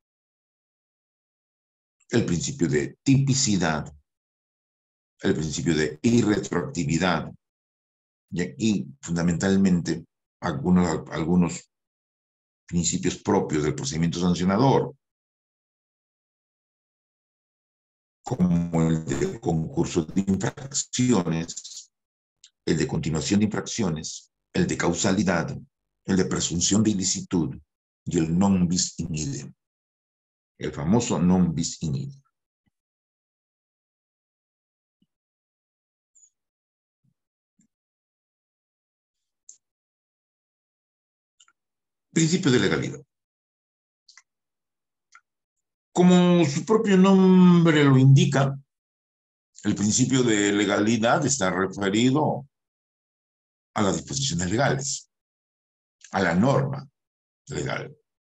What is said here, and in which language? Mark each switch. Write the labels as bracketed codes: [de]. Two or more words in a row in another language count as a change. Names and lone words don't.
[es] el principio de tipicidad, el principio de irretroactividad, y fundamentalmente algunos principios propios del procedimiento sancionador, como el de concurso de infracciones, el de continuación de infracciones, el de causalidad, el de presunción de ilicitud y el [la] non bis in idem, [es] el famoso [la] non bis in idem. [es] Principio de legalidad. Como su propio nombre lo indica, el principio de legalidad está referido a las disposiciones legales, a la norma legal.